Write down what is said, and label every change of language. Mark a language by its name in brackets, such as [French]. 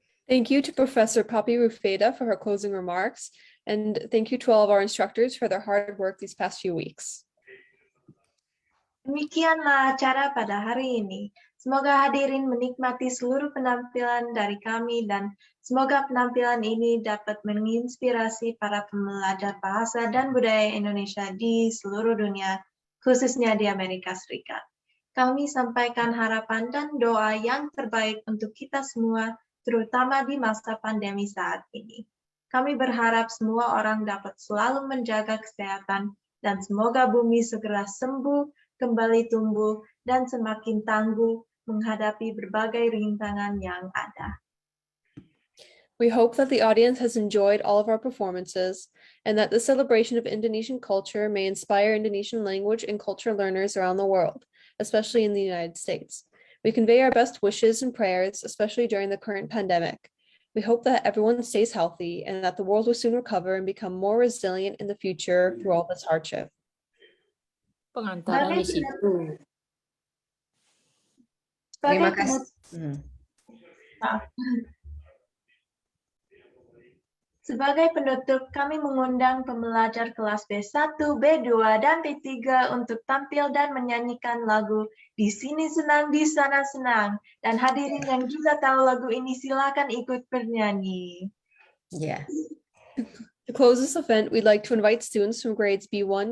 [English] Thank you to Professor Poppy Rufaidah for her closing remarks, and thank you to all of our instructors for their hard work these past few weeks. [Indonesian] Demikianlah acara pada hari ini. Semoga hadirin menikmati seluruh penampilan dari kami dan semoga penampilan ini dapat menginspirasi para pembelajar bahasa dan budaya Indonesia di seluruh dunia, khususnya di Amerika Serikat. Kami sampaikan harapan dan doa yang terbaik untuk kita semua, terutama di masa pandemi saat ini. Kami berharap semua orang dapat selalu menjaga kesehatan dan semoga bumi segera sembuh, kembali tumbuh, dan semakin tangguh menghadapi berbagai rintangan yang ada. [English] We hope that the audience has enjoyed all of our performances and that the celebration of Indonesian culture may inspire Indonesian language and culture learners around the world, especially in the United States. We convey our best wishes and prayers, especially during the current pandemic. We hope that everyone stays healthy and that the world will soon recover and become more resilient in the future through all this hardship. [Indonesian] Pengantaran di situ. Terima kasih. Sebagai penutup, kami mengundang pembelajar kelas B1, B2, dan B3 untuk tampil dan menyanyikan lagu Di Sini Senang, Di Sana Senang. Dan hadirin yang juga tahu lagu ini, silakan ikut bernyanyi. Ya. [English] To close this event, we'd like to invite students from grades B1,